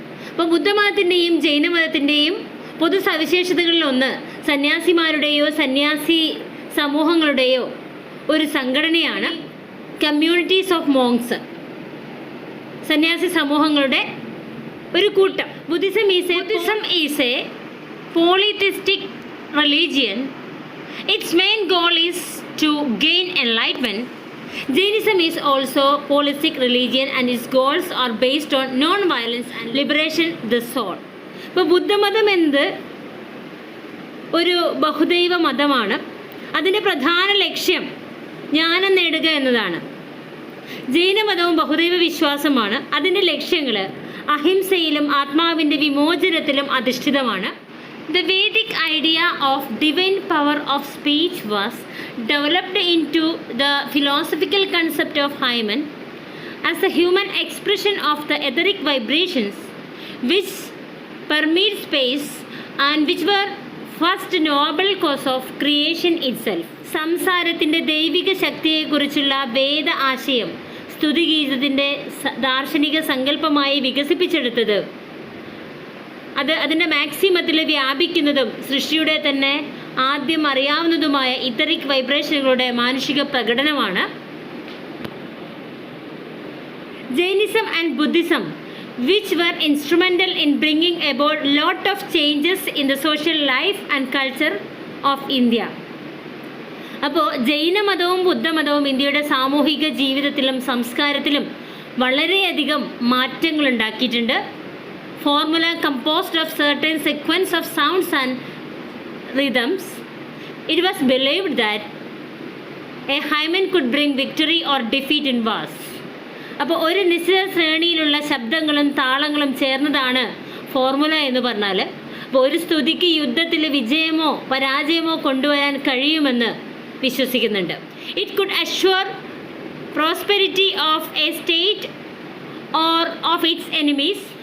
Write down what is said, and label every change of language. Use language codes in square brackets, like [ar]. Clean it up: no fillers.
[ml] അപ്പോൾ ബുദ്ധമതത്തിൻ്റെയും ജൈനമതത്തിൻ്റെയും പൊതു സവിശേഷതകളിലൊന്ന് സന്യാസിമാരുടെയോ സന്യാസി സമൂഹങ്ങളുടെയോ ഒരു സംഘടനയാണ് [en] communities of monks, [ml] സന്യാസി സമൂഹങ്ങളുടെ ഒരു കൂട്ടം. [en] Buddhism is a polytheistic religion. Its main goal is to gain enlightenment. Jainism is also polytheistic religion and its goals are based on non-violence and liberation the soul. [ml] ഇപ്പോൾ ബുദ്ധമതം എന്നത് ഒരു ബഹുദൈവ മതമാണ്. അതിൻ്റെ പ്രധാന ലക്ഷ്യം ജ്ഞാനം നേടുക എന്നതാണ്. ജൈനമതവും ബഹുദൈവ വിശ്വാസമാണ്. അതിൻ്റെ ലക്ഷ്യങ്ങൾ അഹിംസയിലും ആത്മാവിൻ്റെ വിമോചനത്തിലും അധിഷ്ഠിതമാണ്. [en] The Vedic idea of divine power of speech was developed into the philosophical concept of hymen as a human expression of the etheric vibrations which permeate space and which were first noble cause of creation itself. [ml] സംസാരത്തിൻ്റെ ദൈവിക ശക്തിയെക്കുറിച്ചുള്ള വേദ ആശയം സ്തുതിഗീതത്തിൻ്റെ ദാർശനിക സങ്കല്പമായി വികസിപ്പിച്ചെടുത്തത്, അതിൻ്റെ മാക്സിമത്തിൽ വ്യാപിക്കുന്നതും സൃഷ്ടിയുടെ തന്നെ ആദ്യം അറിയാവുന്നതുമായ ഇത്തറിക് വൈബ്രേഷനുകളുടെ മാനുഷിക പ്രകടനമാണ്. [en] Jainism and Buddhism which were instrumental in bringing about lot of changes in the social life and culture of India. [ml] അപ്പോൾ ജൈനമതവും ബുദ്ധമതവും ഇന്ത്യയുടെ സാമൂഹിക ജീവിതത്തിലും സംസ്കാരത്തിലും വളരെയധികം മാറ്റങ്ങൾ ഉണ്ടാക്കിയിട്ടുണ്ട്. [en] Formula composed of certain sequence of sounds and rhythms. It was believed that a hymen could bring victory or defeat in wars. [ml] അപ്പോൾ ഒരു നിശ്ചിത ശ്രേണിയിലുള്ള ശബ്ദങ്ങളും താളങ്ങളും ചേർന്നതാണ് ഫോർമുല എന്ന് പറഞ്ഞാൽ. അപ്പോൾ ഒരു സ്തുതിക്ക് യുദ്ധത്തിൽ വിജയമോ പരാജയമോ കൊണ്ടുവരാൻ കഴിയുമെന്ന് വിശ്വസിക്കുന്നുണ്ട്. [en] It could assure prosperity of a state or of its enemies.